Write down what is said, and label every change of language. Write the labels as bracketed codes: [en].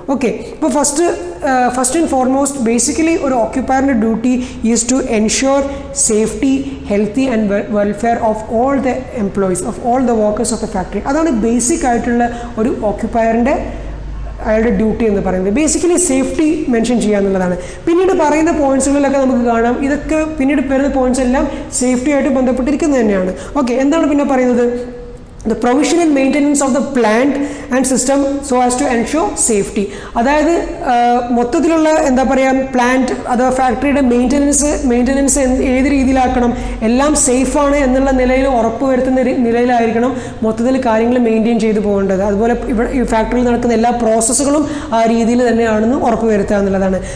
[en] okay, [ml] ഇപ്പോൾ [en] first and foremost basically [ml] ഒരു ഓക്യുപ്പയറിൻ്റെ [en] Duty is to ensure safety, healthy and welfare of all the employees, of all the workers of the factory. [ml] അതാണ് basic ആയിട്ടുള്ള ഒരു ഓക്യുപ്പയറിൻ്റെ അയാളുടെ duty എന്ന് പറയുന്നത്. Basically safety mention ചെയ്യുക എന്നുള്ളതാണ്. പിന്നീട് പറയുന്ന പോയിന്റ്സുകളിലൊക്കെ നമുക്ക് കാണാം, ഇതൊക്കെ പിന്നീട് വരുന്ന പോയിന്റ്സ് എല്ലാം സേഫ്റ്റി ആയിട്ട് ബന്ധപ്പെട്ടിരിക്കുന്നത് തന്നെയാണ്. [en] okay, [ml] എന്താണ് പിന്നെ പറയുന്നത്, [en] the provision and maintenance of the plant and system so as to ensure safety. [ml] അതായത് മൊത്തത്തിലുള്ള എന്താ പറയുക, പ്ലാന്റ് അഥവാ ഫാക്ടറിയുടെ മെയിൻ്റനൻസ് ഏത് രീതിയിലാക്കണം, എല്ലാം സേഫാണ് എന്നുള്ള നിലയിൽ ഉറപ്പുവരുത്തുന്ന നിലയിലായിരിക്കണം മൊത്തത്തിൽ കാര്യങ്ങൾ മെയിൻറ്റെയിൻ ചെയ്തു പോകേണ്ടത്. അതുപോലെ ഇവിടെ ഈ ഫാക്ടറിയിൽ നടക്കുന്ന എല്ലാ പ്രോസസ്സുകളും ആ രീതിയിൽ തന്നെയാണെന്ന് ഉറപ്പുവരുത്തുക എന്നുള്ളതാണ്.